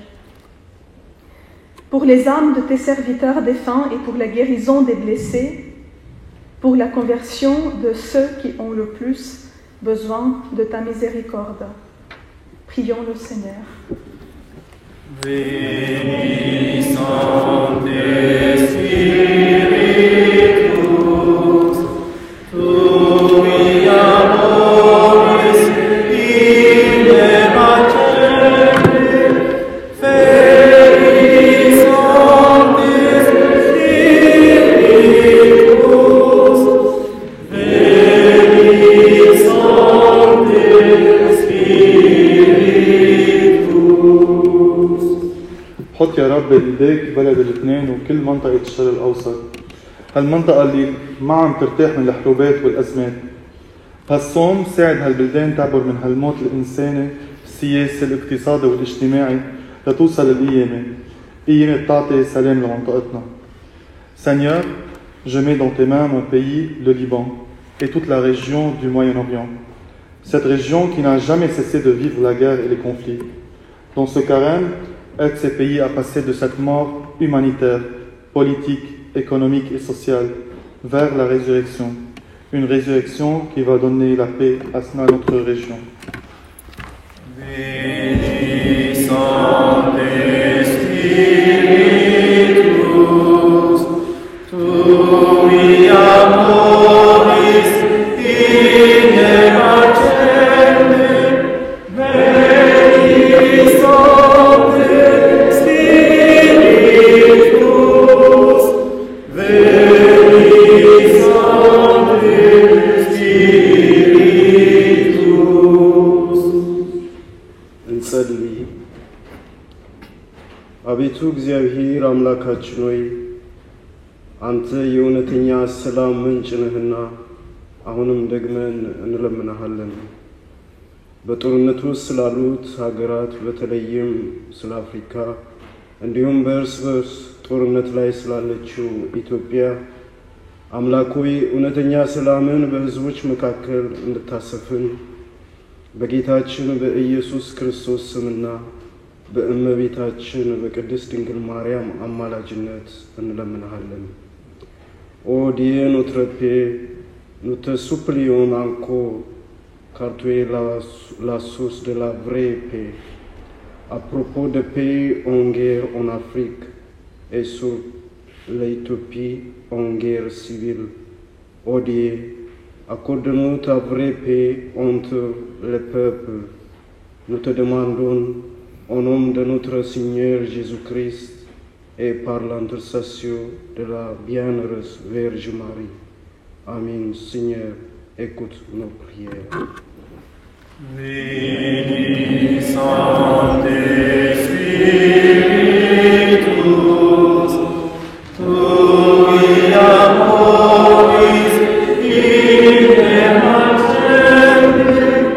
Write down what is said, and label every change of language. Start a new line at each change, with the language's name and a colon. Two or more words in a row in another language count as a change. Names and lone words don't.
French: Pour les âmes de tes serviteurs défunts et pour la guérison des blessés, pour la conversion de ceux qui ont le plus besoin de ta miséricorde. Prions le Seigneur.
Latin: Veni Sancte Spiritus, tui amoris in evangelii, Veni Sancte Spiritus, Veni Sancte Spiritus.
Arabic: حط يا رب بإيديك بلد لبنان وكل منطقة الشرق الأوسط، هالمنطقة اللي ما عم ترتاح من الحروبات والأزمات. هالصوم ساعد هالبلدان تعبر من هالموت الإنساني السياسي الاقتصادي والاجتماعي لتوصل القيامة، قيامة بتعطي سلام لمنطقتنا.
French: Seigneur, je mets dans tes mains mon pays, le Liban, et toute la région du Moyen-Orient. Cette région qui n'a jamais cessé de vivre la guerre et les conflits. Dans ce carême, aide ces pays à passer de cette mort humanitaire, politique, économique et sociale vers la résurrection. Une résurrection qui va donner la paix à notre région.
Latin: Veni Sancte Spiritus, tui amoris in evangelii, Veni Sancte Spiritus, Veni Sancte Spiritus.
Amharic: እንጸልይ። አቤቱ እግዚአብሔር አምላካችን ሆይ አንተ የእውነተኛ ሰላም ምንጭ ነህና አሁንም ደግመን እንለምንሃለን። በጦርነት ውስጥ ስላሉት ሀገራት በተለይም ስለ አፍሪካ እንዲሁም በእርስ በርስ ጦርነት ላይ ስላለችው ኢትዮጵያ አምላክ ሆይ እውነተኛ ሰላምን በሕዝቦች መካከል እንድታሰፍን በጌታችን በኢየሱስ ክርስቶስ ስምና በእመቤታችን በቅድስት ድንግል ማርያም አማላጅነት እንለምንሃለን። ኦ
French: Dieu notre Père, nous te supplions encore, car tu es la source de la vraie paix. À propos de paix en guerre en Afrique et sur l'Éthiopie en guerre civile, ô Dieu, accorde-nous ta vraie paix entre les peuples. Nous te demandons, au nom de notre Seigneur Jésus-Christ et par l'intercession de la bienheureuse Vierge Marie. Amen. Seigneur, écoute nos prières.
Latin: Veni Sancte Spiritus, tui amoris in evangelii,